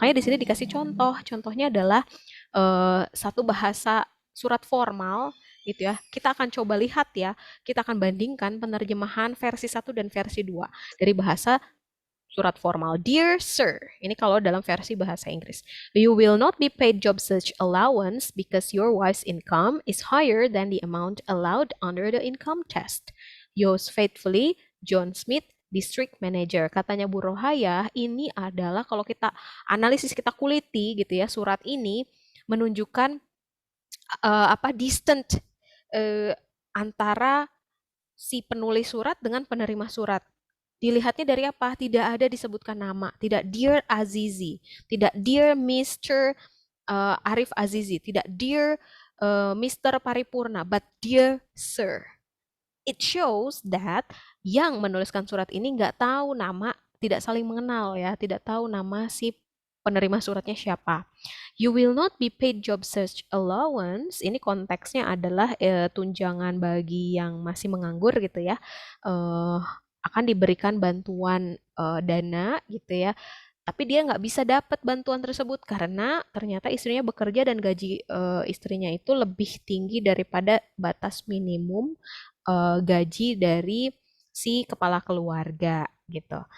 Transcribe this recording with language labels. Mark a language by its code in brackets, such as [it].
[id] Makanya di sini dikasih contoh. Contohnya adalah satu bahasa surat formal gitu ya. Kita akan coba lihat ya, kita akan bandingkan penerjemahan versi 1 dan versi 2 dari bahasa surat formal. [en] Dear Sir, [id] ini kalau dalam versi bahasa Inggris. [en] You will not be paid job search allowance because your wife's income is higher than the amount allowed under the income test. Yours faithfully, John Smith, District Manager. [id] Katanya Bu Rohaya, ini adalah kalau kita analisis, kita kuliti gitu ya, surat ini menunjukkan distant antara si penulis surat dengan penerima surat. Dilihatnya dari apa? Tidak ada disebutkan nama. Tidak Dear Azizi. Tidak Dear Mr. Arif Azizi. Tidak [en] Dear Mr. Paripurna. But Dear Sir. It shows that [id] yang menuliskan surat ini nggak tahu nama, tidak saling mengenal ya. Tidak tahu nama si penerima suratnya siapa. [en] You will not be paid job search allowance. [id] Ini konteksnya adalah tunjangan bagi yang masih menganggur gitu ya. Akan diberikan bantuan dana gitu ya. Tapi dia nggak bisa dapat bantuan tersebut karena ternyata istrinya bekerja dan gaji istrinya itu lebih tinggi daripada batas minimum gaji dari si kepala keluarga gitu.